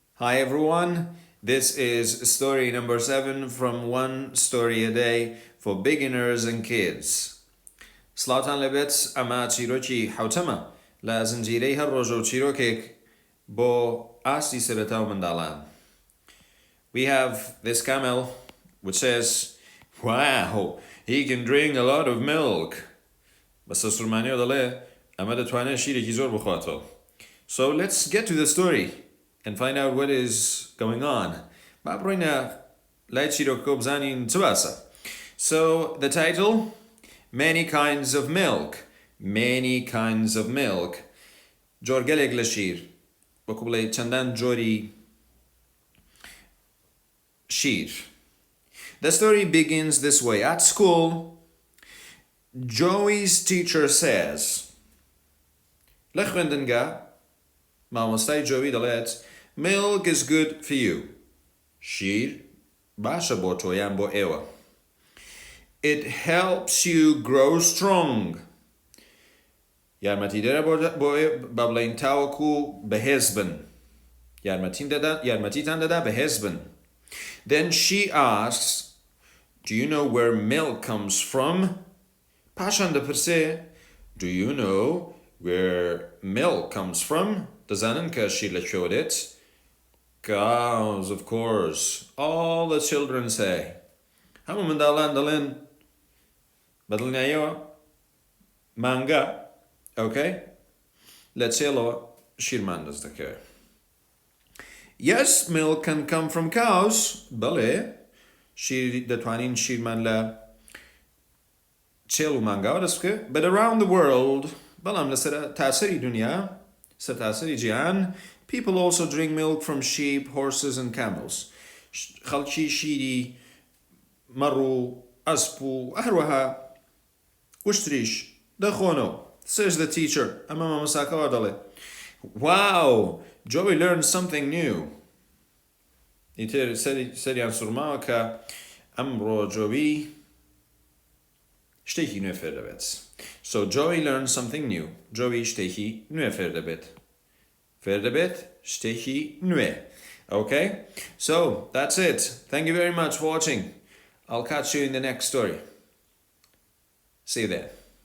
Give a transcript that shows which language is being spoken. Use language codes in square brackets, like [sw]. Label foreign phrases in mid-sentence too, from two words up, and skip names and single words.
[en] Hi everyone, this is story number 7 from One Story a Day for beginners and kids. [ckb] سلاوتان لبت اما چیرۆکی حوتەمە لە زنجیرەی هەر ڕۆژە و چیرۆکێک بۆ ئاستی سەرەتا و منداڵان. [en] We have this camel which says, wow, he can drink a lot of milk. [ckb] بەسە سورمانیەوە دەڵێ ئەمە دەتوانێت شیرێکی زۆر بخواتەوە. [en] So let's get to the story and find out what is going on. [ckb] با بڕۆینە لای چیرۆکەکە بزانین چ باسە. [en] So the title, Many kinds of milk. Many kinds of milk. [ckb] جۆرگەلێک لە شیر. وەکو بڵێ چەندان جۆری شیر. [en] The story begins this way. At school, Joey's teacher says, [ckb] لە خوێندنگا مامۆستای جۆوی دەڵێت [en] milk is good for you. [ckb] شیر باشە بۆ تۆ یان بۆ ئێوە. [en] It helps you grow strong. [ckb] یارمەتی دەرە بۆ بڵێن تاوەکو بەهێز بن. یارمەتیتان دەدا بەهێز بن. [en] Then she asks, do you know where milk comes from? [ckb] پاشان دەپرسێ, [en] do you know where milk comes from? [ckb] دەزانن کە شیر لەکوێوە دێت? [en] Cows, of course. All the children say. [ckb] هەموو منداڵان دەڵێن بەدڵنیاییەوە مانگا. [en] Okay? [ckb] لە چێڵەوە شیرمان دەست دەکەوێت. [en] Yes, milk can come from cows. [ckb] بەڵێ شیر دەتوانین شیرمان لە چێڵ و مانگاوە دەست بکە. [en] But around the world, [ckb] بەڵام لەسەر تاسەری دنیا, سەر تاسەری جیهان, [en] people also drink milk from sheep, horses and camels. [ckb] خەڵکی شیری مەڕ و ئەسپ و هەروەها وشتریش دەخۆنەوە. [en] Says the teacher. [ckb] ئەمە مامۆستاکەوە دەڵێ. [en] Wow, Joey learned something new. [ckb] ئیتر سەریان سوورماوە کە ئەمڕۆ جۆوی شتێکی نوێ فێر دەبێت. [en] So Joey learned something new. [ckb] Joey شتێکی نوێ فێر دەبێت. فێر دەبێت شتێکی نوێ. [en] Okay? So that's it. Thank you very much for watching. I'll catch you in the next story. See you there.